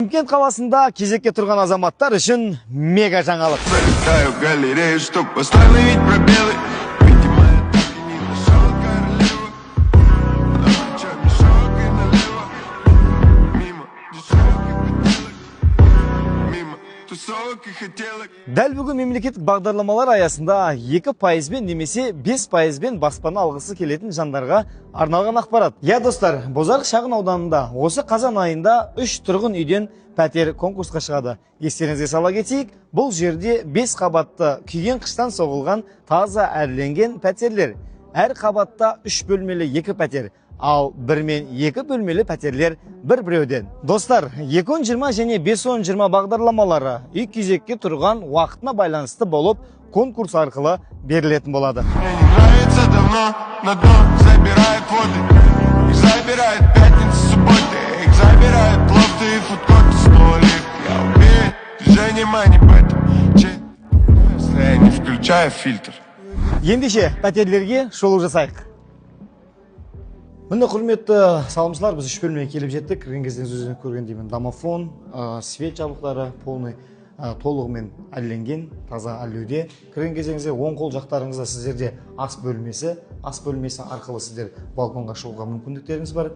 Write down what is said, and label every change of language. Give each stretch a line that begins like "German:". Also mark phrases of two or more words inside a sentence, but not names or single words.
Kazakh: Шымкент қаласында кезекке тұрған азаматтар үшін мега жаңалық.
Russian: Залетаю в галерею, чтоб восстановить пробелы. Видимо, я так и не нашел королеву. Чё, мешок и налево. Мимо дешевок и хотелок. Мимо тусовок и хотелок.
Kazakh: Дәл бүгін мемлекеттік бағдарламалар аясында 2%бен немесе 5%бен баспана алғысы келетін жандарға арналған ақпарат. Я достар, Бозарық шағын ауданында осы қазан айында 3 тұрғын үйден пәтер конкурсқа шығады. Естеріңізге сала кетейік, бұл жерде 5 қабатты күйген қыштан соғылған таза әрленген пәтерлер. Әр қабатта 3 бөлмелі 2 пәтер, ал 1 мен 2 бөлмелі пәтерлер бір-біреуден. Достар, 2-20 және 5-20 бағдарламалары үй кезекке тұрған уақытына байланысты болып, конкурс арқылы берілетін болады.
Russian: Мне не нравится давно, на дно забирает воды. Их забирает пятница, субботы. Их забирает лофты и фудкорты, столик. Я уверен, движение мани в этом. Если я не включаю фильтр.
Kazakh: Ендеше пәтерлерге шолу жасайық. Міне құрметті салымшылар, біз 3 бөлмеге келіп жеттік. Кірген кезден өзінен көрген деймін. Домофон, свет жабдықтары полный, толығымен әлленген, таза әлеуде. Кірген кезеңізде оң қол жақтарыңызда сіздерде ас бөлмесі арқылы сіздер балконға шығуға мүмкіндіктеріңіз бар.